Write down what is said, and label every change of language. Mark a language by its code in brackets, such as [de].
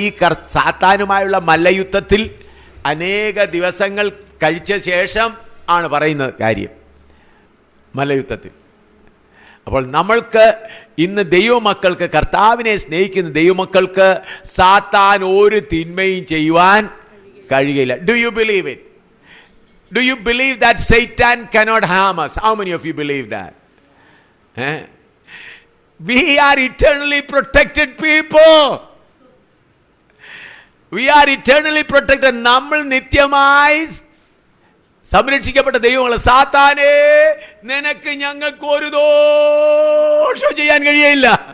[ml] ഈ സാത്താനുമായുള്ള മല്ലയുദ്ധത്തിൽ അനേക ദിവസങ്ങൾ കഴിച്ച ശേഷം ആണ് പറയുന്ന കാര്യം, മല്ലയുദ്ധത്തിൽ. അപ്പോൾ നമ്മൾക്ക് ഇന്ന് ദൈവമക്കൾക്ക്, കർത്താവിനെ സ്നേഹിക്കുന്ന ദൈവമക്കൾക്ക് സാത്താൻ ഒരു തിന്മയും ചെയ്യുവാൻ കഴിയില്ല. [en] Do you believe it? Do you believe that Satan cannot harm us? How many of you believe that? We are eternally protected people. We are eternally protected. [ml] നമ്മൾ നിത്യമായി സംരക്ഷിക്കപ്പെട്ട ദൈവങ്ങളെ. സാത്താനേ, നിനക്ക് ഞങ്ങൾക്ക് ഒരു ദോഷം ചെയ്യാൻ കഴിയില്ല.